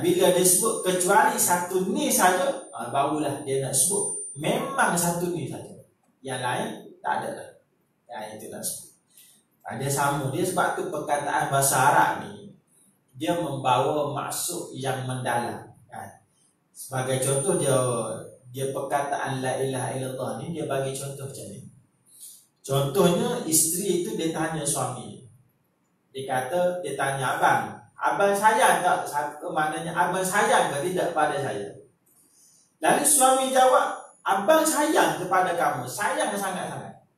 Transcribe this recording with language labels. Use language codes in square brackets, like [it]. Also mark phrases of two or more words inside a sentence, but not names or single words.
[ms] Bila dia sebut kecuali satu ni saja, barulah dia nak sebut memang satu ni saja. Yang lain tak ada lah. Ya, itu nak sebut. Dia sama. Dia sebab tu perkataan bahasa Arab ni, dia membawa maksud yang mendalam. Kan? Sebagai contoh, dia perkataan [ar] لا إله إلا الله [ms] ni, dia bagi contoh macam ni. Contohnya, isteri itu dia tanya suami. Dia kata, dia tanya abang sayang tak? Maknanya abang sayang ke tidak pada saya? Lalu suami jawab, abang sayang kepada kamu, sayang sangat-sangat.